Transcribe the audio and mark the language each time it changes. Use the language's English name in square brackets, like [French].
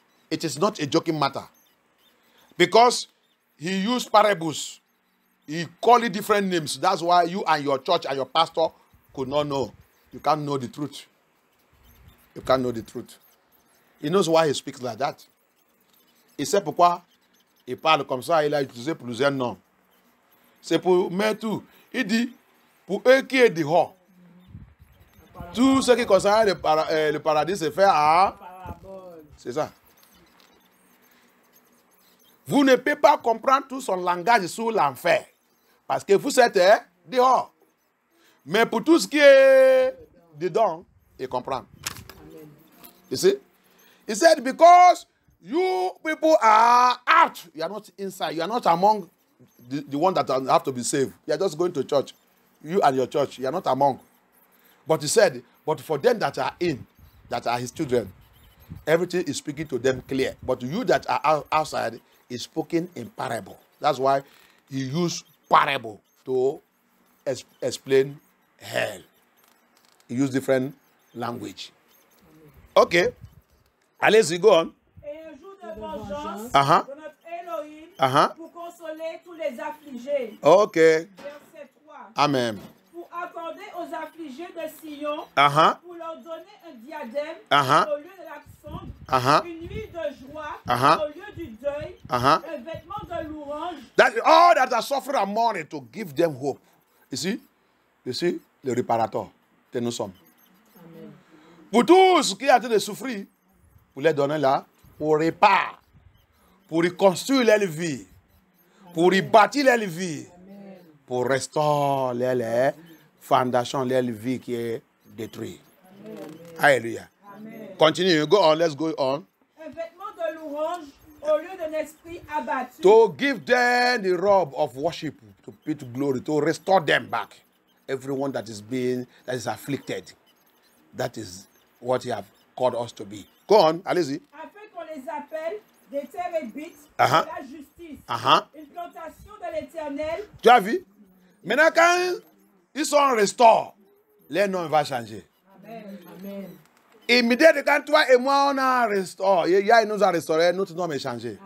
[English] It is not a joking matter. Because he used parables. He called it different names. That's why you and your church and your pastor could not know. You can't know the truth. You can't know the truth. He knows why he speaks like that. [French] Il sait pourquoi il parle comme ça. Il a utilisé plusieurs noms. C'est pour mettre tout. Il dit, pour eux qui est dehors, tout ce qui concerne le paradis se fait à... C'est ça. Vous ne pouvez pas comprendre tout son langage sur l'enfer. Parce que vous êtes dehors. Mais pour tout ce qui est dedans, il comprend. [English] You see? He said, because you people are out. You are not inside. You are not among the one that have to be saved. You are just going to church. You and your church. You are not among. But he said, but for them that are in, that are his children, everything is speaking to them clear. But you that are outside is spoken in parable. That's why he used parable to explain hell. He used different language. Okay. [French] Allez-y, [English] go on. [French] Et un jour de vengeance de notre Elohim pour consoler tous les affligés. [English] Okay. [French] Verset 3. Amen. Pour accorder aux affligés de Sion, pour leur donner un diadème au lieu de l'accent, une nuit de joie au lieu du deuil, un vêtement de louange. [English] That all that are suffering and mourning, to give them hope. You see, [French] le réparateur que nous sommes. Amen. Pour tous qui ont en train de souffrir, pour les donner là, pour réparer, pour reconstruire leur vie, pour y bâtir leur vie, pour restaurer les fondations de leur vie qui est détruite. Alléluia. [English] Continue, go on, let's go on. [French] Un vêtement de louange au lieu d'un esprit abattu. [English] To give them the robe of worship, to pay to glory, to restore them back. Everyone that is afflicted. That is what he has called us to be. Go on, [French] allez-y. Afin qu'on les appelle des térébites de la justice. Une plantation de l'Éternel. Tu as vu? Maintenant, quand ils sont restaurés, les noms vont changer. Amen. Amen. Immédiatement, quand toi et moi, on a restauré, il nous a restauré, notre nom est changé.